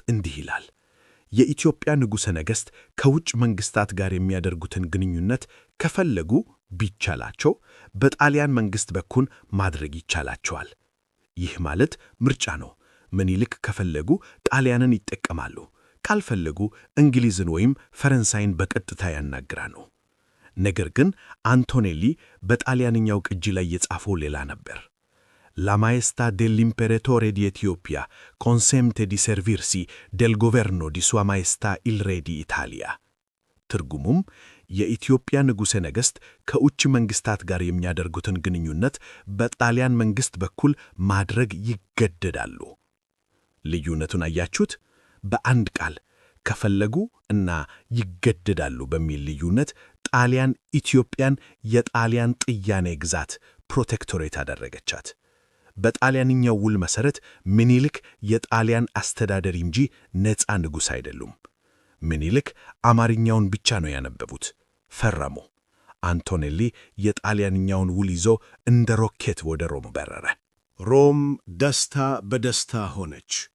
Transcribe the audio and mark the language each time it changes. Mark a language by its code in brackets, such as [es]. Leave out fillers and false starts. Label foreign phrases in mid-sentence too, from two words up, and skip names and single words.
[am] እንዲህ ይላል። የኢትዮጵያ ንጉሠ ነገሥት ከውጭ መንግሥታት ጋር የሚያደርጉትን ግንኙነት ከፈለጉ ቢቻላቸው በጣሊያን መንግሥት በኩል ማድረግ ይቻላቸዋል። ይህ ማለት ምርጫ ነው። ምኒልክ ከፈለጉ ጣሊያንን ይጠቀማሉ፣ ካልፈለጉ እንግሊዝን ወይም ፈረንሳይን በቀጥታ ያናግራሉ። ነገር ግን አንቶኔሊ በጣሊያንኛው ቅጂ ላይ የጻፈው ሌላ ነበር። [it] La maestà dell'imperatore di Etiopia consente di servirsi del governo di sua maestà il re di Italia። [am] ትርጉሙም የኢትዮጵያ ንጉሠ ነገሥት ከውጭ መንግሥታት ጋር የሚያደርጉትን ግንኙነት በጣሊያን መንግሥት በኩል ማድረግ ይገደዳሉ። ልዩነቱን አያችሁት? በአንድ ቃል ከፈለጉ እና ይገደዳሉ በሚል ልዩነት ጣሊያን ኢትዮጵያን የጣሊያን ጥያኔ ግዛት ፕሮቴክቶሬት አደረገቻት። በጣሊያንኛው ውል መሠረት ምኒልክ የጣሊያን አስተዳደሪ እንጂ ነፃ ንጉሥ አይደሉም። ምኒልክ አማርኛውን ብቻ ነው ያነበቡት። ፈረሙ። አንቶኔሊ የጣሊያንኛውን ውል ይዞ እንደ ሮኬት ወደ ሮም በረረ። ሮም ደስታ በደስታ ሆነች።